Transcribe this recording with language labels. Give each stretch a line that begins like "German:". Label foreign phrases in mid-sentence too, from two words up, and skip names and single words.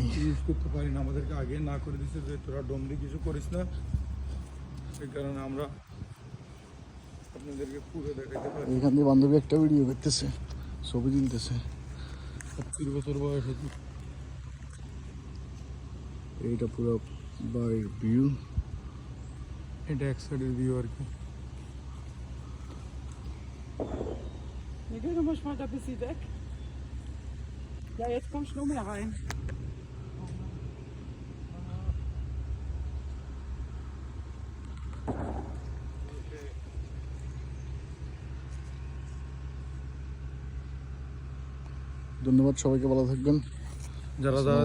Bangla: ইউজ করতে পারি না, আমাদেরকে আগে না করে দিচ্ছে যে তোরা ড্রোন দিয়ে কিছু করিস না, এই কারণে আমরা আপনাদেরকে পুরো দেখাতে পারি। এখান দিয়ে বান্ধবী একটা ভিডিও করতেছে, ছবি তুলতেছে। 30 বছর বয়স হচ্ছে। এইটা পুরো বাড়ির ভিউ। এটা এক সাইডের ভিউ আর কি।
German: Wir gehen nochmal mal da ein bisschen weg. Ja, jetzt kommst du noch mehr rein.
Bangla: ধন্যবাদ, সবাইকে ভালো থাকবেন। যারা যারা